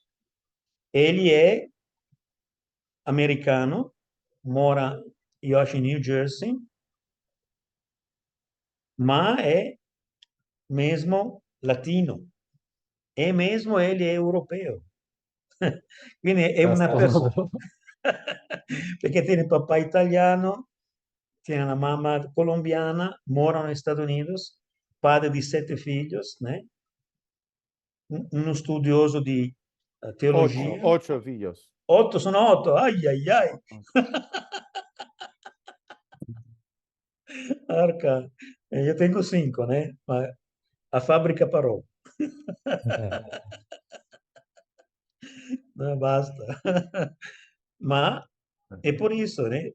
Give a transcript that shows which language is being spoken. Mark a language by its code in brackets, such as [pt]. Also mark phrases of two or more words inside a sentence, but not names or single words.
[pt] Ele é americano, mora em New Jersey, mas é mesmo latino. E mesmo ele é europeu. [it] Quindi è una persona, perché tiene papà italiano, [pt] tem uma mamã colombiana, mora nos Estados Unidos, padre de 7 filhos, né? Um estudioso de teologia. Ocho filhos. 8, [it] sono 8, ai ai ai. [pt] Arca, eu tenho 5, né? Mas a fábrica parou. Não basta. Mas é por isso, né?